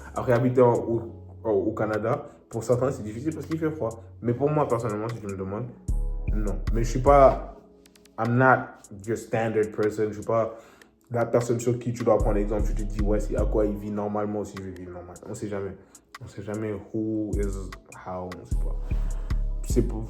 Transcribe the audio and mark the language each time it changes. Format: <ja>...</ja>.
<fr>Après, habiter au Canada, pour certains, c'est difficile parce qu'il fait froid. Mais pour moi, personnellement, si tu me demandes, non. Mais je suis pas...</fr> <en>I'm not your standard person.</en> <fr>Je suis pas la personne sur qui tu dois prendre exemple. Tu te dis, ouais, c'est à quoi il vit normalement si je vis normal. On sait jamais. On sait jamais</fr> <en>who is how.</en> <fr>On sait pas.</fr>